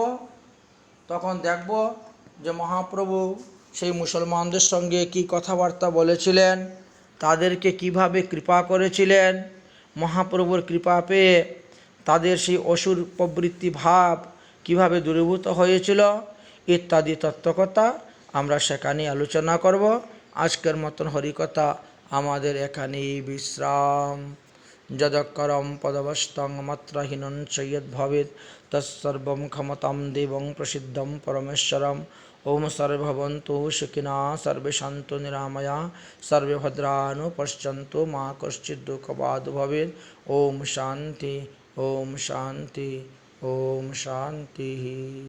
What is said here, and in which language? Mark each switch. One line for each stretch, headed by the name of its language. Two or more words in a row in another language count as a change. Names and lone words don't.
Bangla: তখন দেখব যে মহাপ্রভু সেই মুসলমানদের সঙ্গে কি কথাবার্তা বলেছিলেন, তাদেরকে কিভাবে কৃপা করেছিলেন, মহাপ্রভুর কৃপা পেয়ে তাদের সেই অসুর প্রবৃত্তি ভাব কিভাবে দূরীভূত হয়েছিল ইত্যাদি তত্ত্বকথা আমরা সেখানেই আলোচনা করব। আজকের মতন হরিকথা আমাদের এখানেই বিশ্রাম।
Sanskrit: যদকরম পদবস্তং মাত্রাহীনং চৈয়দ ভবেৎ তৎসর্বং ক্ষমতাং দেবং প্রসিদ্ধং পরমেশ্বরম। ওম সর্বে ভবন্তু সুখিনঃ সর্বে সন্তু নিরাময়া সর্বে ভদ্রাণি পশ্যন্তু মা কশ্চিৎ দুঃখভাগ্ ভবেৎ। ওম শান্তি, ওম শান্তি, ওম শান্তি।